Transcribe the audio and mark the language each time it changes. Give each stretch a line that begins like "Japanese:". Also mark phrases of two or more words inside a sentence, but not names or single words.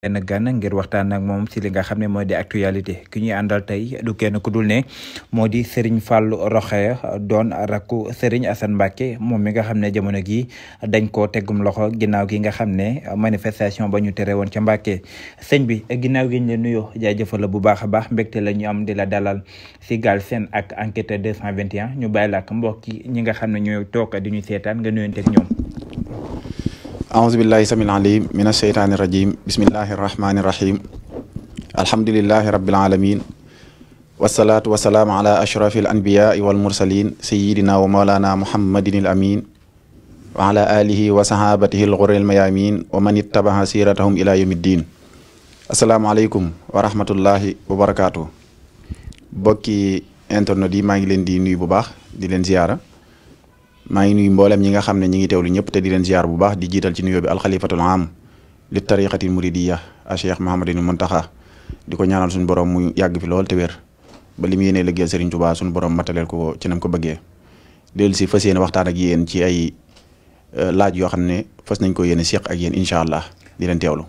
Wolof: benn gan ngir waxtaan ak moom si li nga xam ne moo di actualité ki ñuy àndal tey du kenn ku dul ne moo di Serigne Fallou Rokhaya doon rakku Serigne Assane Mbacké moom mi nga xam ne jamono gi dañ koo teggum loxo ginnaaw gi nga xam ne manifestation ba ñu tere woon ca Mbacké sëñ bi ginnaaw gi ñu la nuyoo jaajëfal la bu baax a baax mbégte la ñu am di la dalal si Galsen ak enquête 221 ñu bàyyi la ak mbokk ñi nga xam ne ñooy toog di ñu seetaan nga nuyonteeg ñoom.
Arabic: أعوذ بالله السميع العليم من الشيطان الرجيم بسم الله الرحمن الرحيم الحمد لله رب العالمين والصلاة والسلام على أشرف الأنبياء والمرسلين سيدنا ومولانا محمد الأمين وعلى آله وصحابته الغر الميامين ومن اتبع سيرتهم إلى يوم الدين السلام عليكم ورحمة الله وبركاته
Wolof: bokki internet yi maa ngi leen di nuyu bu baax di leen ziyaara maa ngi nuyu mboolem ñi nga xam ne ñi ngi teewlu ñëpp te di leen ziar bu baax di jiital ci nuyoo bi alxalifatul am li
Arabic: طريقة المريدية
Wolof: a Cheikh Mouhamadul Muntaxa di ko ñaanal suñu borom mu yàgg fi lool te wér ba li mu yéenee liggéeyal Serigne Touba suñu borom mataleel ko ci nam ko bëggee dellu si fas yéene waxtaan ak yéen ci ay laaj yoo xam ne fas nañ ko yéene seq ak yéen
Arabic: إن شاء الله
Wolof: di leen teewlu.